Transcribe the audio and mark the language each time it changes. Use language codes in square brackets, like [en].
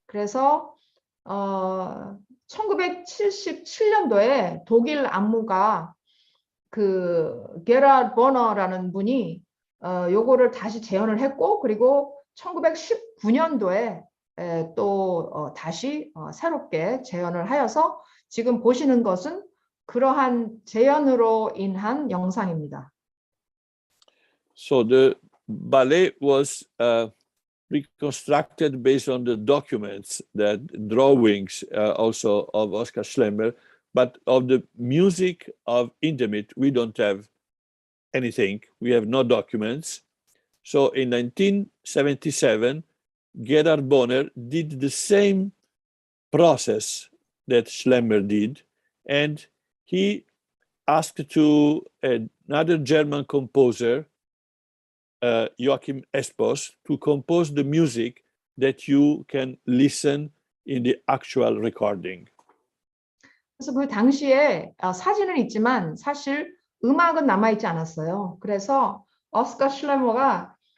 [ko] 그래서 1977년도에 독일 안무가 그 게라드 버너라는 분이 요거를 다시 재현을 했고 그리고 1919년도에 또 다시 새롭게 재현을 하여서 지금 보시는 것은 그러한 재현으로 인한 영상입니다. [en] So the ballet was reconstructed based on the documents, that drawings also of Oskar Schlemmer, but of the music of Indemit, we don't have anything. We have no documents. So in 1977, Gerhard Bonner did the same process that Schlemmer did, and he asked to another German composer, Joachim Espos, to compose the music that you can listen in the actual recording. [ko] 그래서 그 당시에 사진은 있지만 사실 음악은 남아있지 않았어요. 그래서 오스카 슐레머가